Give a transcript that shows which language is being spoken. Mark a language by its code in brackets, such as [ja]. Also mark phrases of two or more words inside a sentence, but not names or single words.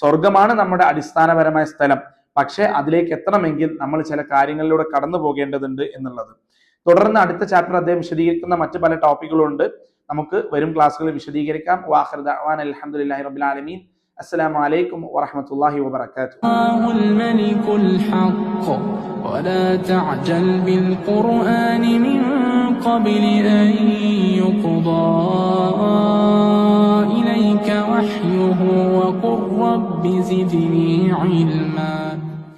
[ml] സ്വർഗമാണ് നമ്മുടെ അടിസ്ഥാനപരമായ സ്ഥലം. പക്ഷേ അതിലേക്ക് എത്തണമെങ്കിൽ നമ്മൾ ചില കാര്യങ്ങളിലൂടെ കടന്നു പോകേണ്ടതുണ്ട് എന്നുള്ളത്. തുടർന്ന് അടുത്ത ചാപ്റ്റർ അദ്ദേഹം വിശദീകരിക്കുന്ന മറ്റു പല ടോപ്പിക്കുകളുണ്ട്. നമുക്ക് വരും ക്ലാസ്സുകളിൽ വിശദീകരിക്കാം. [ar] وآخر دعوانا الحمد لله رب العالمين. السلام عليكم ورحمة الله وبركاته. ولا تعجل بالقرآن من قبل أن يقضى إليك وحيه وقل رب زدني علما.